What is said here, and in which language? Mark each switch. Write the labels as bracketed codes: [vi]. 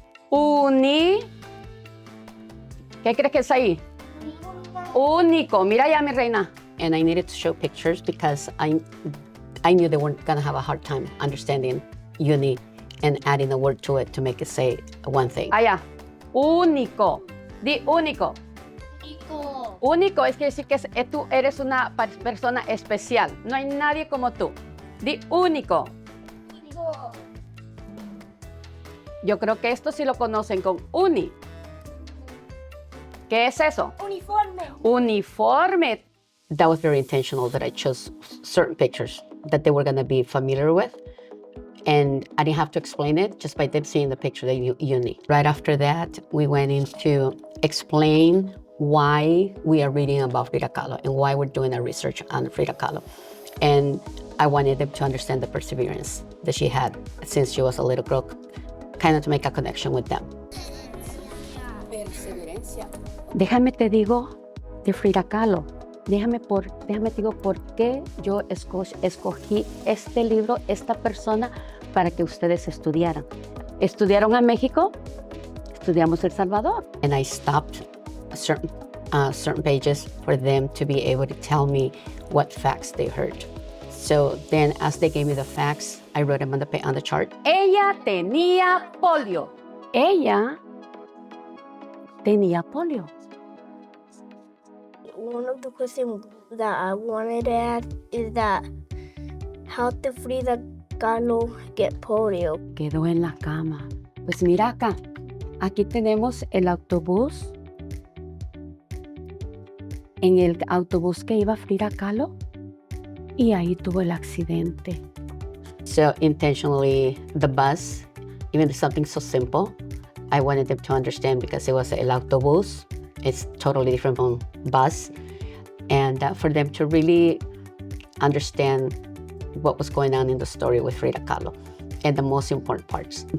[es] Uni. ¿Qué crees que es ahí? Único. Mira ya, mi reina. [en] And I needed to show pictures because I knew they weren't going to have a hard time understanding uni and adding a word to it to make it say one thing. [es] Allá. Único. Di único. Único. Único es que decir que tú eres una persona especial. No hay nadie como tú. Di único. Único. Yo creo que esto sí lo conocen con uni. ¿Qué es eso? Uniforme. Uniforme. [en] That was very intentional that I chose certain pictures that they were going to be familiar with. And I didn't have to explain it just by them seeing the picture, the uni. Right after that, we went into explain why we are reading about Frida Kahlo and why we're doing our research on Frida Kahlo. And I wanted them to understand the perseverance that she had since she was a little girl, kind of to make a connection with them. [es] Perseverancia. Déjame te digo de Frida Kahlo. Déjame te digo por qué yo escogí este libro, esta persona, para que ustedes estudiaran. ¿Estudiaron a México? Estudiamos El Salvador. [en] And I stopped certain pages for them to be able to tell me what facts they heard. So then as they gave me the facts, I wrote them on the chart. [es] Ella tenía polio. Ella tenía polio. [en] One of the questions that I wanted to add is that how did Frida Kahlo get polio? [es] Quedó en la cama. Pues mira acá, aquí tenemos el autobús. En el autobús que iba Frida Kahlo, y ahí tuvo el accidente. [en] So intentionally, the bus, even something so simple, I wanted them to understand because it was el autobús. It's totally different from bus. And for them to really understand what was going on in the story with Frida Kahlo and the most important parts.